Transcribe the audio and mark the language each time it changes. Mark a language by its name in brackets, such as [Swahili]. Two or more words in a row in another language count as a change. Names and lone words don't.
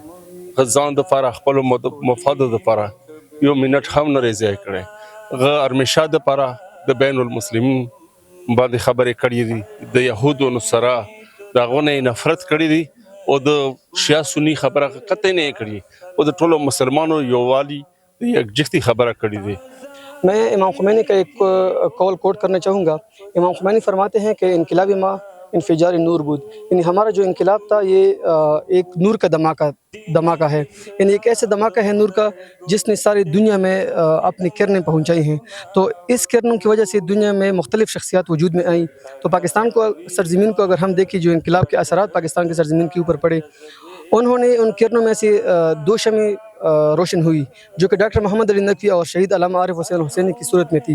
[Pashto] هغه ځان دپاره خپلو مفادو دپاره یو منټ هم نه دی ضایع کړی. هغه همیشه دپاره د بین المسلمین باندې خبرې کړې دي، د یهودو نصارا د هغو نه یې نفرت کړی دی او د شیعه سنی خبره قطعی نه یې کړې او د ټولو مسلمانو یووالي د یکجهتي خبره کړې دی. [Urdu] میں امام خمینی کا ایک قول کوٹ کرنا چاہوں گا. امام خمینی فرماتے ہیں کہ [Persian] انقلاب ما انفجار نور بود، [Urdu] یعنی ہمارا جو انقلاب تھا یہ ایک نور کا دھماکہ ہے، یعنی ایک ایسا دھماکہ ہے نور کا جس نے ساری دنیا میں اپنی کرنیں پہنچائی ہیں. تو اس کرنوں کی وجہ سے دنیا میں مختلف شخصیات وجود میں آئیں. تو پاکستان کو سرزمین کو اگر ہم دیکھیں جو انقلاب کے اثرات پاکستان کی سرزمین کے اوپر پڑے، انہوں نے ان کرنوں میں سے دو شمع روشن ہوئی جو کہ ڈاکٹر محمد علی نقوی اور شہید علامہ عارف حسین حسینی کی صورت میں تھی.